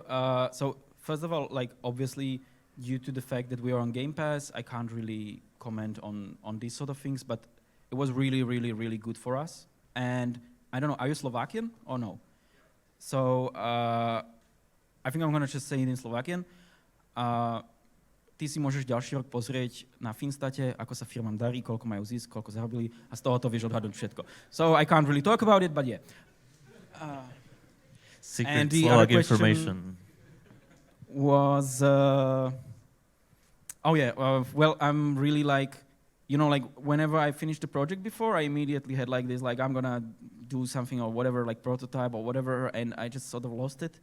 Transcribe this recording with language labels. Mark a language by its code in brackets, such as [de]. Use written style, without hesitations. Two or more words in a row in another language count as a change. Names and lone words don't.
[en] So first of all, like obviously, due to the fact that we are on Game Pass, I can't really comment on these sort of things. But it was really, really, really good for us. And I don't know, are you Slovakian or no? So I think I'm gonna just say it in Slovakian. [sk] Ty si môžeš ďalší rok pozrieť na Finstate, ako sa firmám darí, koľko majú zisk, koľko zarobili, a z toho to vieš odhadnúť všetko. [en] So I can't really talk about it, but yeah. Secret Slovak information was well, I'm really like, you know, like whenever I finished the project before, I immediately had like this, like I'm gonna do something or whatever, like prototype or whatever, and I just sort of lost it.